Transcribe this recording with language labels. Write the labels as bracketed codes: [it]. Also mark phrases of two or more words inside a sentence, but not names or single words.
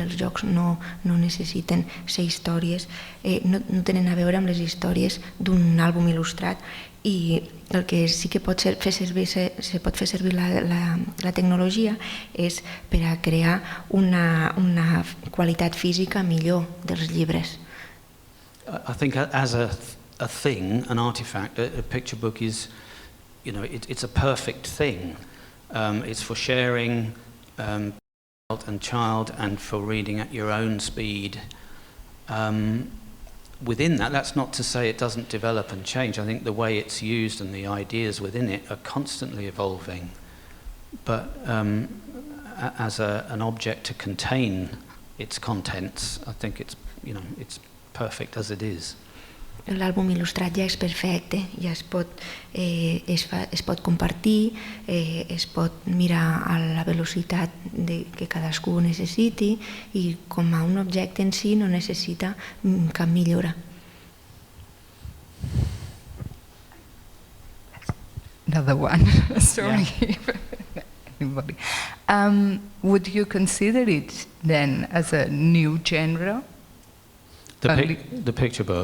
[ca] Els jocs no necessiten ser històries, no tenen a veure amb les històries d'un àlbum il·lustrat, i el que sí que se pot fer servir la tecnologia és per a crear una qualitat física millor dels llibres. [en] I think as a thing, an artifact, a picture book is, it's a perfect thing. It's for sharing and child and for reading at your own speed. Within that, that's not to say it doesn't develop and change. I think the way it's used and the ideas within it are constantly evolving. But as an object to contain its contents, I think it's perfect as it is. [ca] L'àlbum il·lustrat ja és perfecte, ja es pot compartir, es pot mirar a la velocitat que cadascú necessiti, i com a un objecte en si no necessita cap millora. [en] Another one, sorry. Anybody. Would you consider it then as a new genre? The picture book?